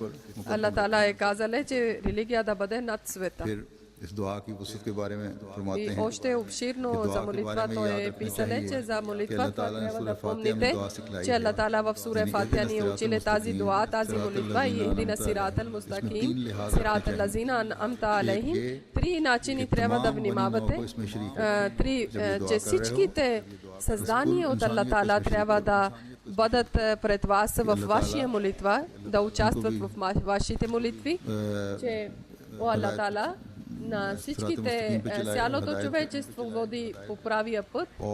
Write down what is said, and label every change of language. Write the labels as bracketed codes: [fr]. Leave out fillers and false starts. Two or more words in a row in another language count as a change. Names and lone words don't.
[bg] Аллах Таала е казале, че религия да бъде над света. И още обширно за молитва той е писале, че за молитва трябва да помните, че Аллах Таала в сура Фатиха ни учили тази дуа, тази молитва и [ar] اهدنا الصراط المستقيم صراط الذين أنعمت عليهم. [bg] Три начини трябва да внимавате. Че всичките създания от Аллах Таала трябва да бъдат пред вас в вашия молитва, да участват в вашите молитви, че о Аллах Таала на всичките, цялото човечество води по правия път.